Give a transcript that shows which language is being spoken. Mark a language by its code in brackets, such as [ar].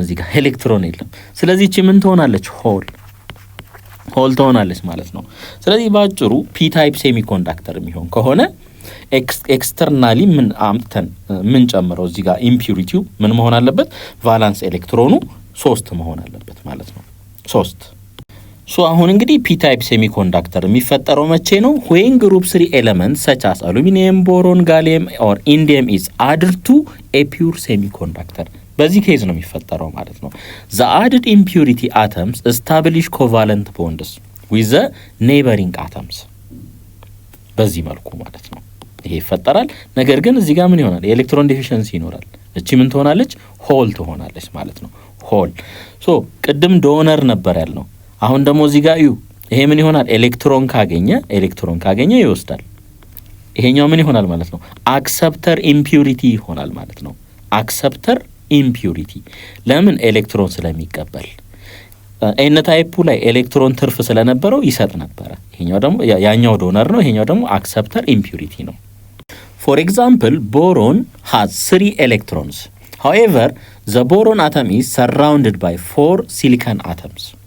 [am] እዚህ ጋር ኤሌክትሮን የለም። ስለዚህ እቺ ምን ትሆናለች? ሆል ትሆናለች ማለት ነው። ስለዚህ ባጭሩ ፒ ታይፕ ሴሚኮንዳክተር የሚሆን ከሆነ ኤክስተርናሊ ምን አምጥተን ምን ጨምረው እዚህ ጋር ኢምፒዩሪቲው ምን መሆን አለበት? ቫላንስ ኤሌክትሮኑ 3 መሆን አለበት ማለት ነው። 3 አሁን እንግዲህ ፒ ታይፕ ሴሚኮንዳክተር የሚፈጠረው መቼ ነው? [en] when group 3 elements such as aluminum, boron, gallium or indium is added to a pure semiconductor [am] በዚህ ኬዝ ነው የሚፈጠረው ማለት ነው። [en] the added impurity atoms establish covalent bonds with the neighboring atoms [am] በዚህ መልኩ ማለት ነው ይሄ ይፈጠራል። ነገር ግን እዚህ ጋር ምን ይሆናል? የኤሌክትሮን ዴፊሽንሲ ይኖራል። እቺ ምን ትሆናለች? ሆል ትሆናለች ማለት ነው። ሆል ቅድም ዶነር ነበር ያልነው። አሁን ደግሞ እዚህ ጋር ይሄ ምን ይሆናል? ኤሌክትሮን ካገኘ ይወስዳል። ይሄኛው ምን ይሆናል ማለት ነው? አክሰፕተር ኢምፒዩሪቲ ይሆናል ማለት ነው። አክሰፕተር ኢምፒዩሪቲ ለምን? ኤሌክትሮን ስለሚቀበል። ኤን ታይፑ ላይ ኤሌክትሮን ትርፍ ስለነበረው ይሰጥ ነበረ። ይሄኛው ደግሞ ያኛው ዶነር ነው። ይሄኛው ደግሞ አክሰፕተር ኢምፒዩሪቲ ነው። ፎር ኤግዛምፕል ቦሮን [en] has 3 electrons. However, the boron atom is surrounded by 4 silicon atoms.